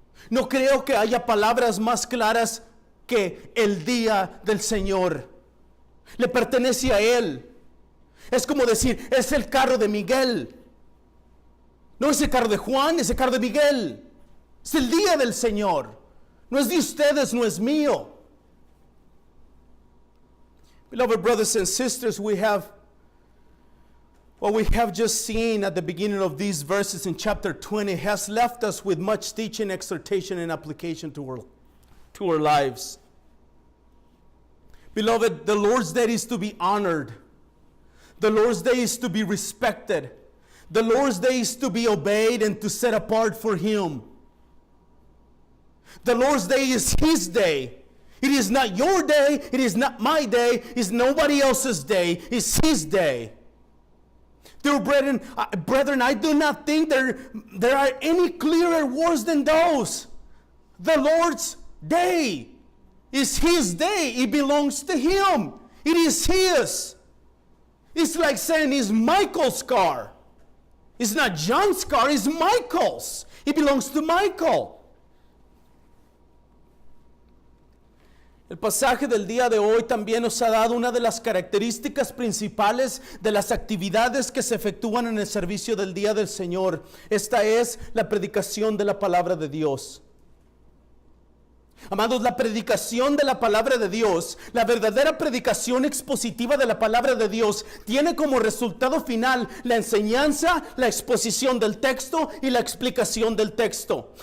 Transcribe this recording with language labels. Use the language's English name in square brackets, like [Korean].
[Spanish] No creo que haya palabras más claras que el día del Señor. Le pertenece a Él. Es como decir, es el carro de Miguel. No es el carro de Juan, es el carro de Miguel. Es el día del Señor. No es de ustedes, no es mío. [English] Beloved brothers and sisters, what we have just seen at the beginning of these verses in chapter 20 has left us with much teaching, exhortation, and application to our lives. Beloved, the Lord's Day is to be honored. The Lord's Day is to be respected. The Lord's Day is to be obeyed and to set apart for Him. The Lord's Day is His day. It is not your day. It is not my day. It's nobody else's day. It's His day. Dear brethren, I do not think there are any clearer words than those. The Lord's day is His day. It belongs to Him. It is His. It's like saying it's Michael's car. It's not John's car, it's Michael's. It belongs to Michael. [Spanish] El pasaje del día de hoy también nos ha dado una de las características principales de las actividades que se efectúan en el servicio del día del Señor. Esta es la predicación de la palabra de Dios. Amados, la predicación de la palabra de Dios, la verdadera predicación expositiva de la palabra de Dios, tiene como resultado final la enseñanza, la exposición del texto y la explicación del texto.